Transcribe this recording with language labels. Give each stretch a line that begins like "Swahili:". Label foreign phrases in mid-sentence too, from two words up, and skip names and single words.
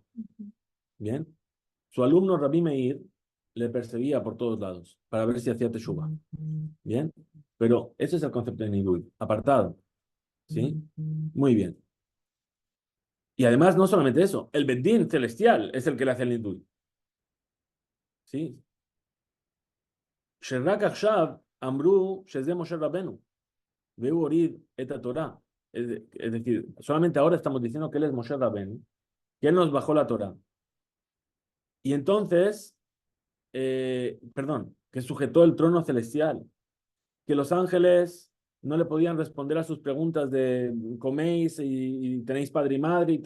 Spanish: Bien, su alumno Rabbi Meir le perseguía por todos lados para ver si hacía teshuva. Bien, pero ese es el concepto de Nidui, apartado. ¿Sí? Muy bien. Y además, no solamente eso, el Bedín celestial es el que le hace el Nidui. ¿Sí?
Hebrew: שרק עכשיו אמרו שזה משה רבנו. והוא הוריד את התורה.
Spanish: Es decir, solamente ahora estamos diciendo que él es Moshe Rabenu, que él nos bajó la Torah. Y entonces, que sujetó el trono celestial, que los ángeles no le podían responder a sus preguntas de coméis y tenéis padre y madre.